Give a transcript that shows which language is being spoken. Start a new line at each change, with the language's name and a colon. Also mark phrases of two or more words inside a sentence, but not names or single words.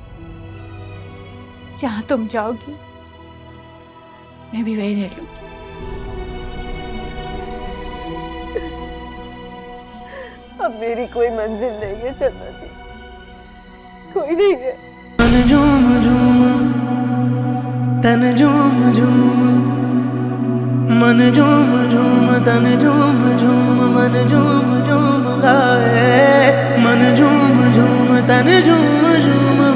Hindi: जहां तुम जाओगी मैं भी वही रह लूंगी। अब मेरी कोई मंजिल नहीं है चंदा जी, कोई नहीं है। मन झूम झूम तन झूम झूम, मन झूम झूम तन झूम झूम, मन झूम झूम गाए। मन झूम झूम तन झूम झूम,